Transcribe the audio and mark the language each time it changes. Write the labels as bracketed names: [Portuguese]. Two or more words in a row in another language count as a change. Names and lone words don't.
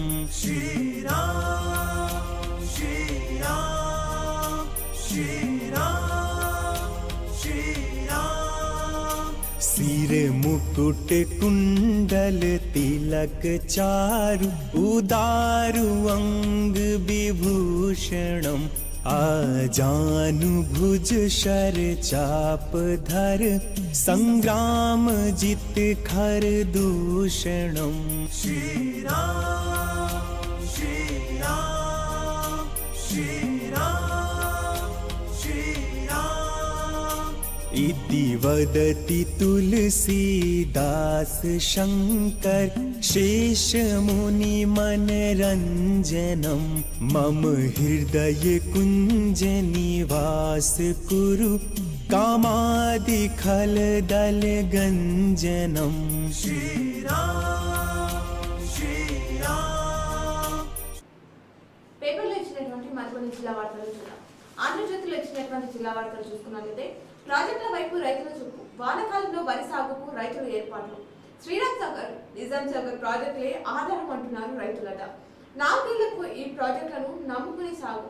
[Sanskrit] श्री राम श्री राम श्री राम श्री राम सिर मुकुट कुंडल तिलक चारु उदारु अंग विभूषणम। आजानुभुज शर चाप धर संग्राम जित खर दूषणम। श्री राम श्री राम श्री राम श्री राम इति वदति तुलसीदास शंकर शेष मुनि मनरंजनम। मम हृदय कुंज निवास कुरु कामादि खल दल गंजनम। श्री राम श्री राम [Telugu] పేపర్లో ఇచ్చినటువంటి మరికొన్ని జిల్లా వార్తలు చూద్దాం. ఆంధ్రజ్యోతిలో ఇచ్చినటువంటి జిల్లా వార్తలు చూసుకున్నట్లయితే ప్రాజెక్టుల వైపు రైతుల చూపు, వానాకాలంలో వరి సాగుకు రైతుల ఏర్పాట్లు. శ్రీరామ్ సాగర్, నిజాం సాగర్ ప్రాజెక్టులే ఆధారం అంటున్నారు రైతులట. 4 ఏళ్లకు ఈ ప్రాజెక్టులను నమ్ముకుని సాగు.